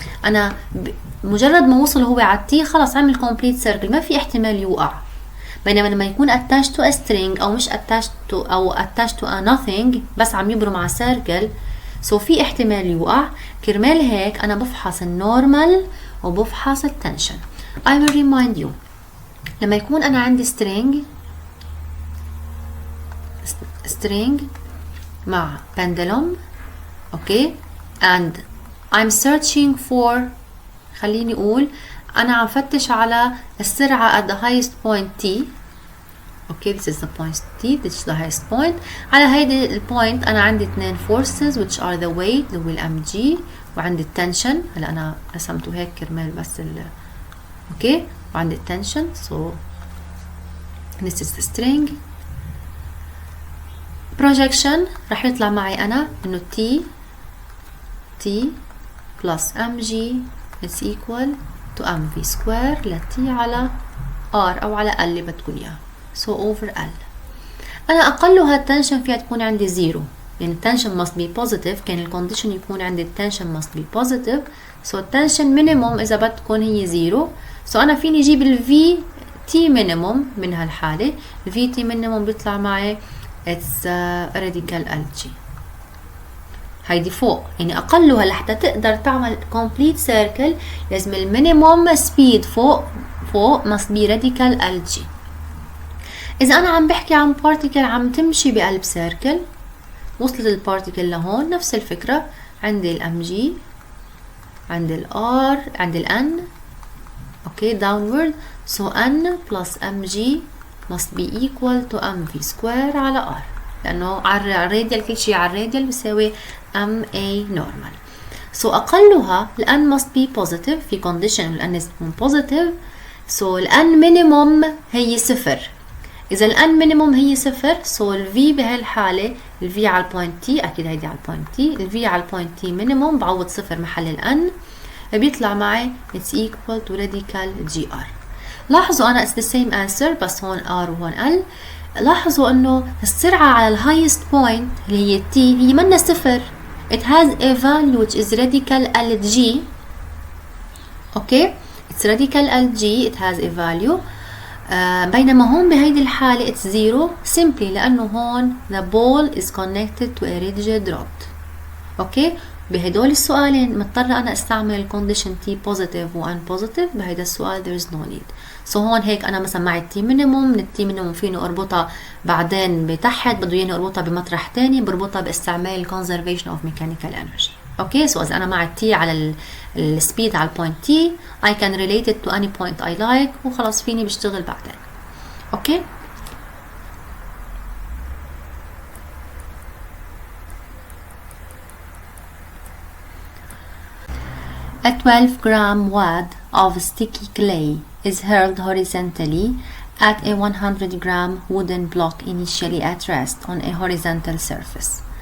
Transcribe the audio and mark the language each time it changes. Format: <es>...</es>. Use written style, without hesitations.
<ar>أنا مجرد ما وصل هو على التي خلاص عمل complete circle ما في احتمال يوقع. بينما لما يكون</ar> <en>attached to a string</en> <ar>أو مش attached to أو</ar> <en>attached to a nothing</en> <ar>بس عم يبرم على circle so في احتمال يوقع. كرمال هيك أنا بفحص النورمال وبفحص التنشن.</ar> <en>I will remind you</en> <ar>لما يكون أنا عندي</ar> <en>string مع pendulum okay and I'm searching for</en> <ar>خليني أقول أنا عم فتش على السرعة</ar> <en>at the highest point T. okay this is the point T, this is the highest point.</en> <ar>على هيدي البوينت أنا عندي 2 forces</ar> <en>which are the weight</en> <ar>اللي هو mg وعندي التنشن. هلا أنا رسمته هيك كرمال بس okay وعندي التنشن.</ar> <en>so this is the string</en> <ar>projection راح يطلع معي أنا إنه</ar> <en>T plus mg is equal to mv square</en> <ar>ل T على R أو على L اللي بدكم إياه.</ar> <en>so over L.</en> <ar>أنا أقلها التنشن فيها تكون عندي 0 يعني التنشن</ar> <en>must be positive.</en> <ar>كان الكونديشن يكون عندي التنشن</ar> <en>must be positive.</en> <ar>so التنشن minimum إذا بتكون هي 0. so أنا فيني أجيب ال VT minimum من هالحالة. ال VT minimum بيطلع معي</ar> <en>it's radical LG.</en> <ar>هيدي فوق يعني أقلها لحتى تقدر تعمل complete circle لازم المينيموم speed فوق</ar> <en>must be radical LG.</en> <ar>إذا أنا عم بحكي عن particle عم تمشي بقلب circle وصلت البارتيكل لهون نفس الفكرة. عندي ال mg عندي ال r عندي ال n اوكي downward.</ar> <en>so n plus mg must be equal to mv square على r</en> <ar>لأنه على الراديال كل شيء على الراديال بيساوي</ar> <en>ma normal.</en> <ar>so أقلها ال n must be positive في condition ال n تكون positive. so ال n minimum هي 0. إذا ال n minimum هي 0 so ال v بهالحالة ال v على البوينت t أكيد هيدي على البوينت t ال v على البوينت t minimum بعوض 0 محل ال n بيطلع معي</ar> <en>it's equal to radical gr.</en> <ar>لاحظوا أنا</ar> <en>it's the same answer</en> <ar>بس هون r وهون l. لاحظوا إنه السرعة على ال highest point اللي هي t هي منا 0.</ar> <en>it has a value which is radical lg. okay it's radical lg it has a value.</en> <ar>بينما هون بهيدي الحالة</ar> <en>it's 0 simply</en> <ar>لأنه هون</ar> <en>the ball is connected to a rigid rod.</en> <ar>اوكي بهدول السؤالين مضطرة أنا استعمل condition T positive و N positive. بهيدا السؤال</ar> <en>there is no need.</en> <ar>so هون هيك أنا مثلا معي T minimum من T minimum فيني أربطها بعدين بتحت بده ياني أربطها بمطرح تاني بربطها باستعمال conservation of mechanical energy. اوكي so إذا أنا معي T على السبيد على البوينت T</ar> <en>I can relate it to any point I like</en> <ar>وخلاص فيني بشتغل بعدين.</ar> <en>Okay A 12-gram wad of sticky clay is hurled horizontally at a 100-gram wooden block initially at rest on a horizontal surface.</en>